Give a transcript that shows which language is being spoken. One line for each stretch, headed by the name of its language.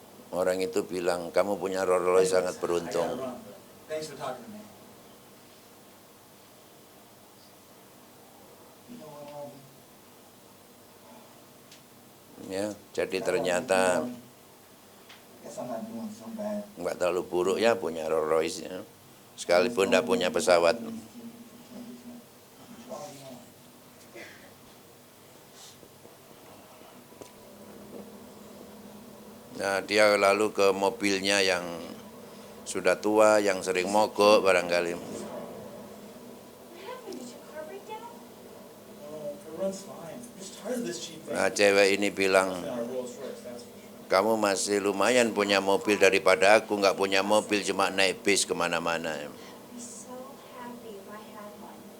Indonesian: Orang itu bilang, kamu punya Rolls Royce sangat beruntung.
English: Thanks for talking to me. You know what, Harvey?
Indonesian: Ya, jadi ternyata
English: Guess I'm not doing so bad.
Indonesian: nggak terlalu buruk ya punya Rolls Royce ya. Sekalipun tidak punya pesawat. Nah, dia lalu ke mobilnya yang sudah tua, yang sering mogok barangkali.
English: It runs fine. I'm just tired of this cheap thing.
Indonesian: Nah, cewek ini bilang,
English: Rolls Royce, that's for sure.
Indonesian: kamu masih lumayan punya mobil daripada aku nggak punya mobil, cuma naik bis kemana-mana.
English: I'd be so happy if I had one.